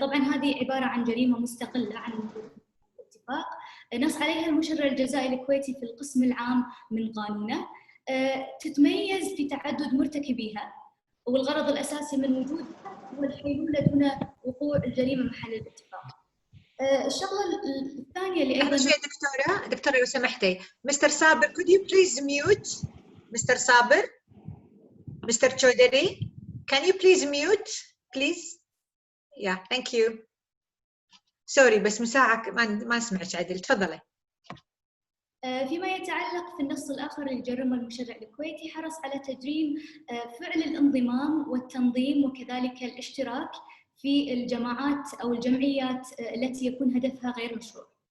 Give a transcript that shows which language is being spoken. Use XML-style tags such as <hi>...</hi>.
<ar>طبعاً هذه عبارة عن جريمة مستقلة عن الاتفاق، نص عليها المشرع الجزائي الكويتي في القسم العام من قانونه، تتميز في تعدد مرتكبيها، والغرض الأساسي من وجودها هو الحيلولة دون وقوع الجريمة محل الاتفاق. الشغلة الثانية اللي أيضاً دكتورة لو سمحتي، Mr.</ar> <en>Saber, could you please mute? Mr. Saber, Mr. Chaudhary, can you please mute, please? Yeah, thank you.</en> <ar>سوري بس مساعك ما سمعت عدل، تفضلي. فيما يتعلق في النص الآخر للجريمة المشرع الكويتي، حرص على تجريم فعل الانضمام والتنظيم وكذلك الاشتراك في الجماعات أو الجمعيات التي يكون هدفها غير مشروع.</ar>